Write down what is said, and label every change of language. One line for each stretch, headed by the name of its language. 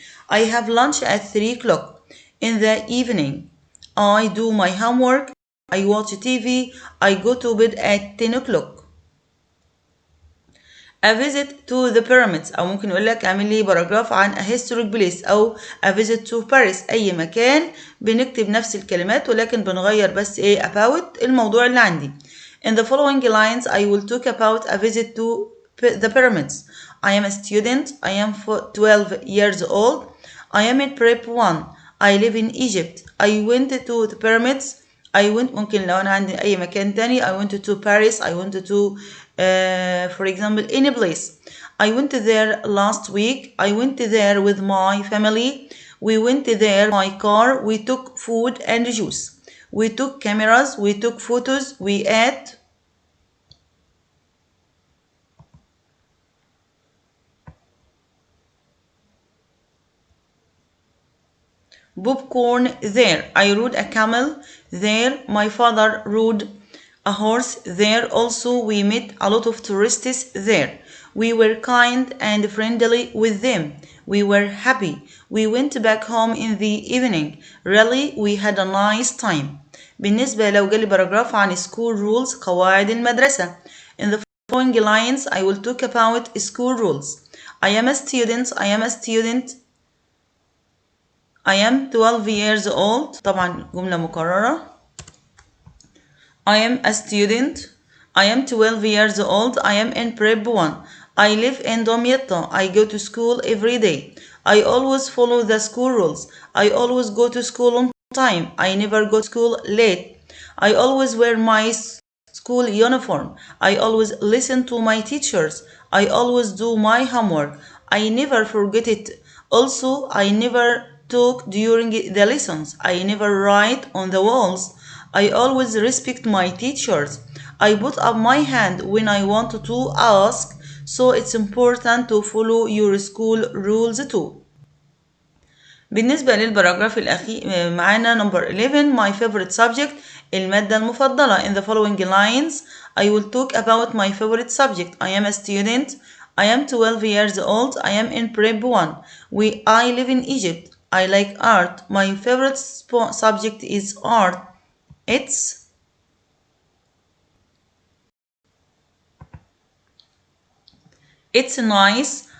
English: I have lunch at 3 o'clock in the evening. I do my homework. I watch TV. I go to bed at 10 o'clock. A visit to the pyramids،
Arabic: أو ممكن يقول لك اعمل لي باراجراف عن
English: a historic place أو a visit to Paris.
Arabic: أي مكان بنكتب نفس الكلمات ولكن بنغير بس إيه about الموضوع اللي عندي.
English: In the following lines I will talk about a visit to the pyramids. I am a student. I am 12 years old. I am in prep 1. I live in Egypt. I went to the pyramids. I went
Arabic: ممكن لو أنا عندي أي مكان تاني.
English: I went to Paris. I went to for example any place. I went there last week. I went there with my family. We went there by car. We took food and juice. We took cameras. We took photos. We ate popcorn there. I rode a camel there. My father rode a horse there. Also we met a lot of tourists there. We were kind and friendly with them. We were happy. We went back home in the evening. Really we had a nice time.
Arabic: بالنسبة لو جالي باراجراف عن
English: school rules
Arabic: قواعد المدرسة.
English: In the following lines I will talk about school rules. I am a student. I am a student. I am 12 years old.
Arabic: طبعا جملة مكررة.
English: I am a student. I am 12 years old. I am in prep 1. I live in Damietta. I go to school every day. I always follow the school rules. I always go to school on time. I never go to school late. I always wear my school uniform. I always listen to my teachers. I always do my homework. I never forget it. Also, I never talk during the lessons. I never write on the walls. I always respect my teachers. I put up my hand when I want to ask, so it's important to follow your school rules too.
Arabic: بالنسبة للباراجراف الأخير معانا
English: number 11 my favorite subject
Arabic: المادة المفضلة.
English: In the following lines I will talk about my favorite subject. I am a student. I am 12 years old. I am in prep 1. I live in Egypt. I like art. My favorite subject is art. It's nice.